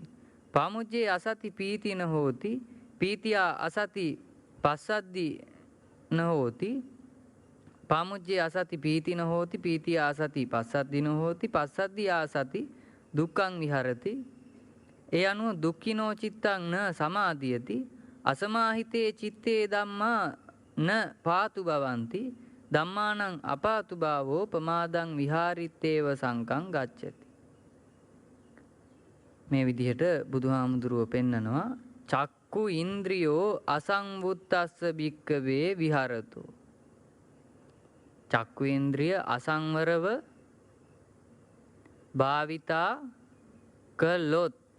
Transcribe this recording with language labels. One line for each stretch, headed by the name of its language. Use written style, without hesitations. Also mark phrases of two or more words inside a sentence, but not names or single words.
Pali: පාමුජ්ජේ අසති පීති නහෝති. පීතියා අසති පස්සද්දි නහෝති. පාමුජ්ජේ අසති පීති නහෝති. පීතියා අසති පස්සද්දි නහෝති. පස්සද්දි ආසති දුක්ඛං විහරති. ඒ අනුව දුක්ඛිනෝ චිත්තං න සමාධියති. අසමාහිතේ චිත්තේ ධම්මා න පාතු භවಂತಿ. ධම්මානං අපාතු භාවෝ ප්‍රමාදං විහාරිත්තේව සංකං ගච්ඡති.
Sinhala: මේ විදිහට බුදුහාමුදුරුව පෙන්නනවා
Pali: චක්කු ඉන්ද්‍රියෝ අසංවුත්තස්ස භික්කවේ විහරතෝ.
Sinhala: චක්කු ඉන්ද්‍රිය අසංවරව භාවිතා කළොත්.